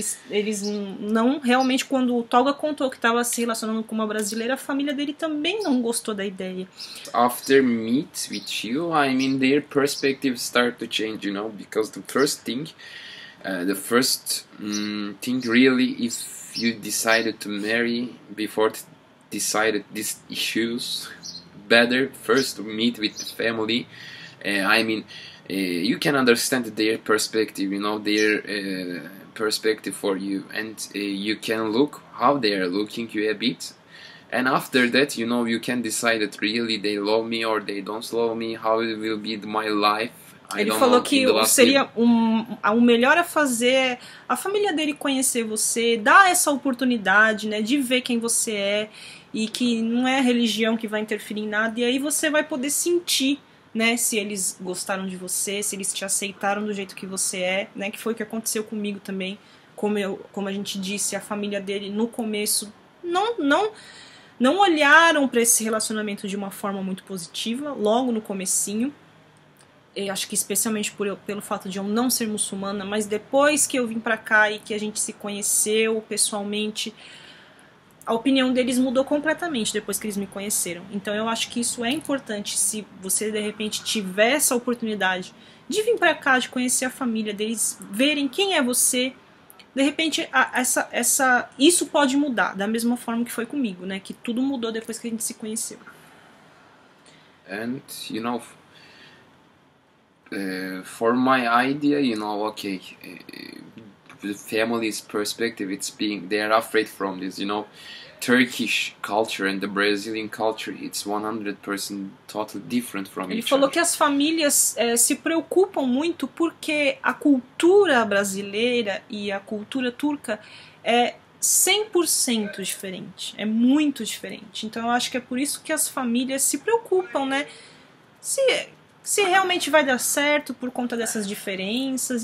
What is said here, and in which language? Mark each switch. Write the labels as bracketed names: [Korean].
[Portuguese] Eles não, realmente, quando o Tolga contou que estava se relacionando com uma brasileira, a família dele também não gostou da ideia. [English] After meet with you, I mean, their perspective start to change, you know, because the first thing really, if you decided to marry before decided these issues, better first meet with the family. I mean, you can understand their perspective, you know, their perspective for you, and you can look how they are looking you a bit, and after that, you know, you can decide that really they love me or they don't love me, how it will be my life. [Portuguese] Ele falou que seria o melhor a fazer a família dele conhecer você, dar essa oportunidade, né, de ver quem você é, e que não é a religião que vai interferir em nada, e aí você vai poder sentir, né, se eles gostaram de você, se eles te aceitaram do jeito que você é, né, que foi o que aconteceu comigo também. Como a gente disse, a família dele no começo não olharam para esse relacionamento de uma forma muito positiva, logo no comecinho. Eu acho que especialmente pelo fato de eu não ser muçulmana, mas depois que eu vim pra cá e que a gente se conheceu pessoalmente, a opinião deles mudou completamente depois que eles me conheceram. Então eu acho que isso é importante, se você de repente tiver essa oportunidade de vir pra cá, de conhecer a família deles, verem quem é você, de repente isso pode mudar, da mesma forma que foi comigo, né? Que tudo mudou depois que a gente se conheceu. [English] And, you know, for my idea, you know, okay, the family's perspective, they are afraid from this, you know, Turkish culture and the Brazilian culture, it's 100% totally different from [Portuguese] Ele [English] each [Portuguese] falou [English] other. [Portuguese] que as famílias se preocupam muito porque a cultura brasileira e a cultura turca é 100% diferente, é muito diferente. Então eu acho que é por isso que as famílias se preocupam, né? Se realmente vai dar certo por conta dessas diferenças.